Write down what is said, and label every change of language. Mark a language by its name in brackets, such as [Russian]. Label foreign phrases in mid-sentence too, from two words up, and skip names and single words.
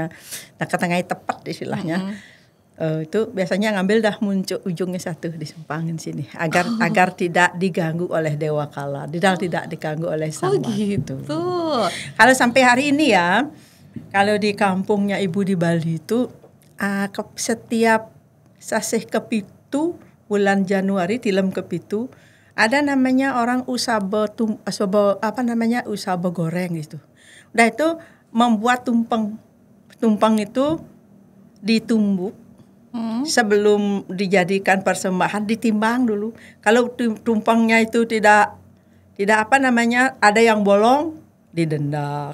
[Indonesian] Nah, ke tengah tepat istilahnya. Itu biasanya ngambil muncul ujungnya satu disumpangin sini agar tidak diganggu oleh Dewa Kala, tidak diganggu oleh sang gitu. Kalau sampai hari ini ya, kalau di kampungnya Ibu di Bali itu setiap [Balinese] sasih kepitu [Indonesian] bulan Januari [Balinese] tilem kepitu [Indonesian] ada namanya orang usaba goreng gitu. Udah itu membuat tumpeng. Tumpeng itu ditumbuk sebelum dijadikan persembahan, ditimbang dulu. Kalau tumpengnya itu tidak ada yang bolong, didenda.